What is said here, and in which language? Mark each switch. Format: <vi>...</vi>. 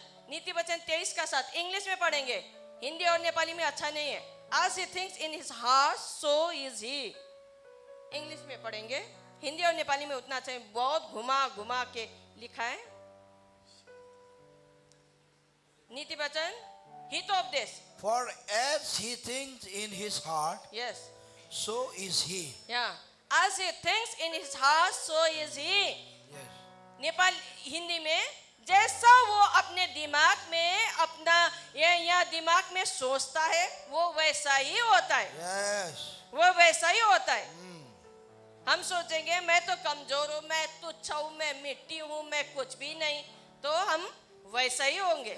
<hi>नीति वचन 23 का 7 इंग्लिश में पढ़ेंगे, हिंदी और नेपाली में अच्छा नहीं है।</hi> <en>As he thinks in his heart so is he।</en> <hi>English में पढ़ेंगे, हिंदी और नेपाली में उतना अच्छा है, बहुत घुमा के लिखा है। नीति वचन हित उपदेश।</hi> <en>For as he thinks in his heart, Yes, so is he. yeah, as he thinks in his heart so is he। Yes.</en> <hi>Nepal Hindi में जैसा वो अपने दिमाग में अपना या दिमाग में सोचता है वो वैसा ही होता है।</hi> <en>Yes.</en> <hi>वो वैसा ही होता है। हम सोचेंगे मैं तो कमजोर हूँ, मैं तुच्छ हूँ, मैं मिट्टी हूँ, मैं कुछ भी नहीं, तो हम वैसा ही होंगे।</hi>